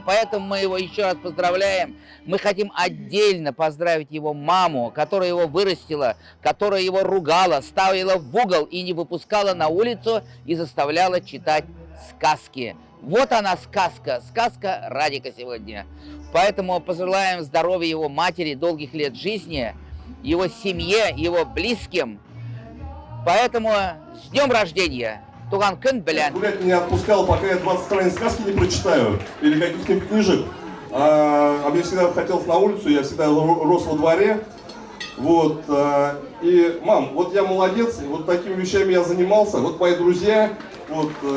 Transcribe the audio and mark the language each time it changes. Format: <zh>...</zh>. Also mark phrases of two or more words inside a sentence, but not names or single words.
<ru>Поэтому мы его еще раз поздравляем. Мы хотим отдельно поздравить его маму, которая его вырастила, которая его ругала, ставила в угол и не выпускала на улицу и заставляла читать сказки. Вот она сказка, сказка Радика сегодня. Поэтому пожелаем здоровья его матери, долгих лет жизни, его семье, его близким. Поэтому с днем рождения!</ru> <tt>Туган күн белән.</tt> <ru>Гулять не отпускал, пока я 20 страниц сказки не прочитаю или каких-нибудь книжек. А мне всегда хотелось на улицу, я всегда рос во дворе. Вот. И, мам, вот я молодец, вот такими вещами я занимался. Вот мои друзья, вот.</ru>